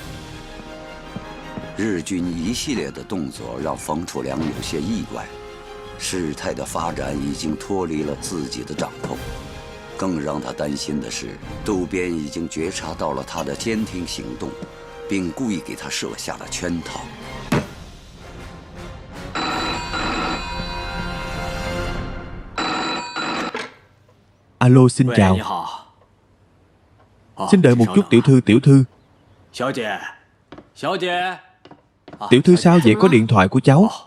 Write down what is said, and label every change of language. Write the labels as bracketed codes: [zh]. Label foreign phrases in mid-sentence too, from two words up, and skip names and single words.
[zh] 日军一系列的动作让冯楚良有些意外，事态的发展已经脱离了自己的掌控。更让他担心的是，渡边已经觉察到了他的监听行动，并故意给他设下了圈套。 [vi] Alo, xin chào. Xin đợi một chút tiểu thư, tiểu thư. Tiểu thư sao vậy? Có điện thoại của cháu.